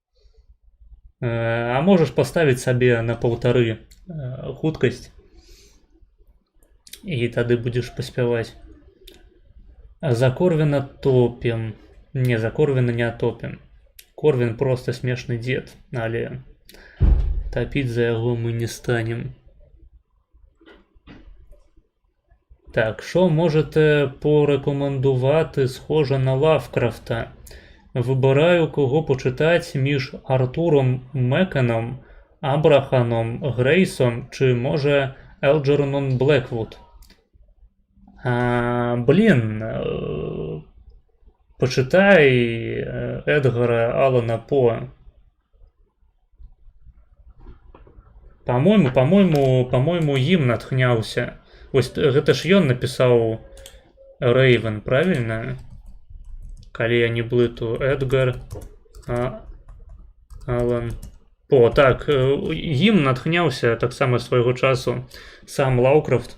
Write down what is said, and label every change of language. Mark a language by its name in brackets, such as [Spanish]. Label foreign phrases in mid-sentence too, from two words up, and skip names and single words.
[Belarusian] А можаш паставіць сабе на 1,5 хуткасць, і тады будзеш паспяваць. За Корвіна топім. Не, за Корвіна не топім. Корвін просто смешны дзед, але тапіць за яго мы не станем. [Ukrainian] Так, що можете порекомендувати схоже на Лавкрафта? Вибираю, кого почитати між Артуром Мекеном, Абраханом Грейсом чи, може, Елджернон Блеквуд. Почитай Едгара Аллана По. [Belarusian] По-мойму, ім натхняўся. Вось гэта ж ён напісаў Рэйвен, правільна? Калі я не блыту, Эдгар Алан По. Так, ім натхняўся таксама свайго часу сам Лаўкрафт.